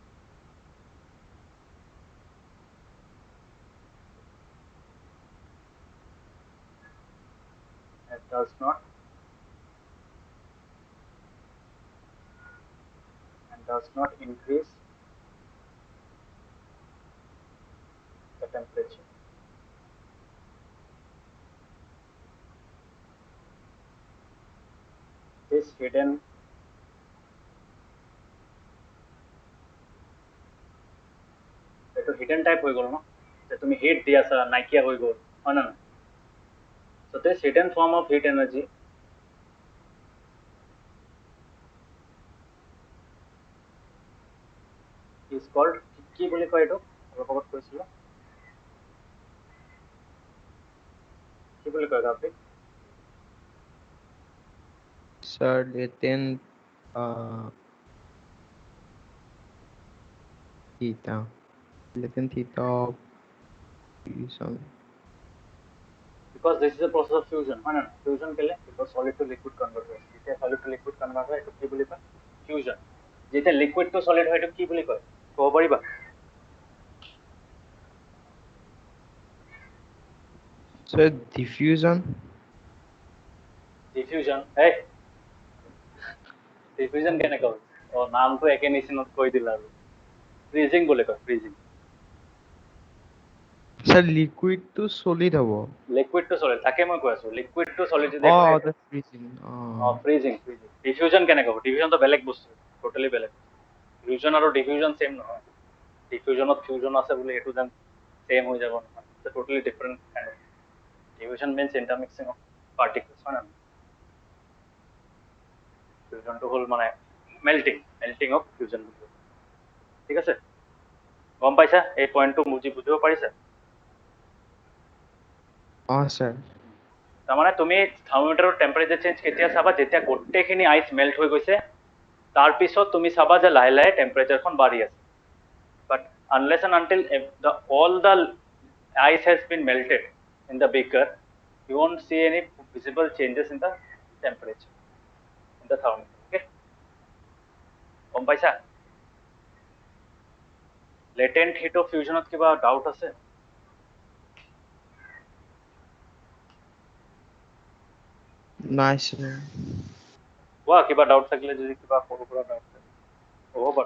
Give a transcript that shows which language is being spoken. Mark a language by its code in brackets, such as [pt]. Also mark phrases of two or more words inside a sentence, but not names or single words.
[en] It does not increase the temperature. [as] This hidden এইটো [en] hidden type [as] হৈ গ'ল ন, যে তুমি হিট দি আছা নাইকিয়া হৈ গ'ল, হয় না? [en] So this hidden form of heat energy is called, [as] কি বুলি কয় এইটো? অলপ আগত কৈছিলো, কি বুলি কয় গাপিক? [en] Sir, latent theta. Latent theta of fusion. Because this is a process of fusion, [as] হয় না? Fusion কেলে? [en] Because solid to liquid convert হয়। [as] যেতিয়া [en] solid to liquid convert [as] হয়, এইটো কি বুলি কয়? Fusion. যেতিয়া [en] liquid to solid [as] হয়, এইটো কি বুলি কয়? ক'ব পাৰিবা? [en] Sir, diffusion. [as] Diffusion, hey, diffusion কেনেকৈ হয়? নামটো একে নিচিনাত কৈ দিলা আৰু। Freezing বুলি কয়, [en] freezing. Sir, liquid to solid হব। Liquid to solid, [as] তাকে মই কৈ আছো, [en] liquid to solid যদি হয়, the freezing. [as] freezing. Diffusion কেনেকৈ হ'ব? Diffusion তো বেলেগ বস্তু, টোটালি বেলেগ। Fusion আৰু diffusion same নহয়। Diffusionত fusion আছে বুলি এইটো যেন same হৈ যাব নহয়। [en] It's a totally different kind of. Diffusion means intermixing of particles, [as] হয় না? [en] Fusion to [as] হ'ল মানে [en] melting of fusion. [as] ঠিক আছে, গম পাইছা? এই পইণ্টটো বুজিব পাৰিছা? [en] sir. [as] তাৰমানে তুমি [en] thermometerৰ temperature change [as] কেতিয়া চাবা, যেতিয়া গোটেইখিনি [en] ice melt [as] হৈ গৈছে, তাৰপিছত তুমি চাবা যে লাহে লাহে টেম্পাৰেচাৰখন বাঢ়ি আছে। [en] বাট unless and until all the ice has been melted in the beaker, you won't see any visible changes in the temperature in the thermometer. [as] Okay, গম পাইছা? [en] latent heat of fusionত [as] কিবা ডাউট আছে? [en] Nice. [as] কোৱা, কিবা ডাউট থাকিলে, যদি কিবা সৰু সুৰা ডাউট থাকে হ'ব বাৰু।